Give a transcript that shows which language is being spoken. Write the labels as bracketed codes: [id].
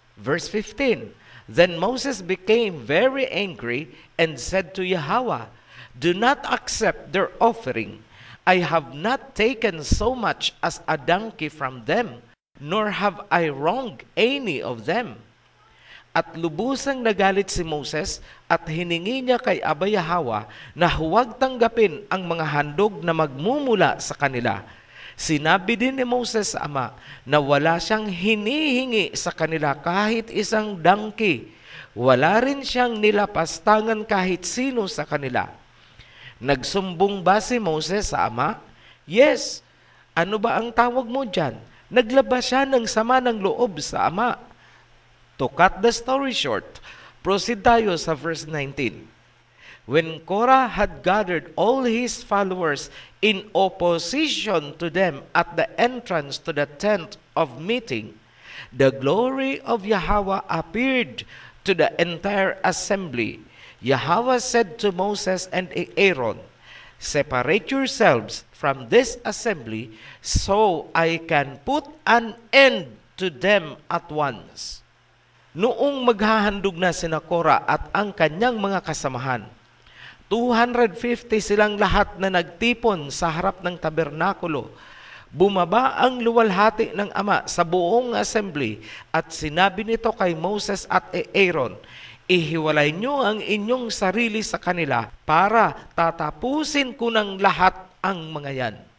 [en] Verse 15, Then Moses became very angry and said to Yahweh, Do not accept their offering. I have not taken so much as a donkey from them, nor have I wronged any of them. [tl] At lubusang nagalit si Moses at hiningi niya kay Abba Yahweh na huwag tanggapin ang mga handog na magmumula sa kanila. Sinabi din ni Moses sa Ama na wala siyang hinihingi sa kanila kahit isang donkey. Wala rin siyang nilapastangan kahit sino sa kanila. Nagsumbong ba si Moses sa Ama? Yes. Ano ba ang tawag mo dyan? Naglabas siya ng sama ng loob sa Ama. [en] To cut the story short, proceed [tl] tayo sa [en] verse 19. When Korah had gathered all his followers in opposition to them at the entrance to the tent of meeting, the glory of Yahweh appeared to the entire assembly. Yahweh said to Moses and Aaron, Separate yourselves from this assembly so I can put an end to them at once. [tl] Noong maghahandog na sina Korah at ang kanyang mga kasamahan, 250 silang lahat na nagtipon sa harap ng tabernakulo. Bumaba ang luwalhati ng Ama sa buong assembly at sinabi nito kay Moses at Aaron, Ihiwalay nyo ang inyong sarili sa kanila para tatapusin ko ng lahat ang mga yan.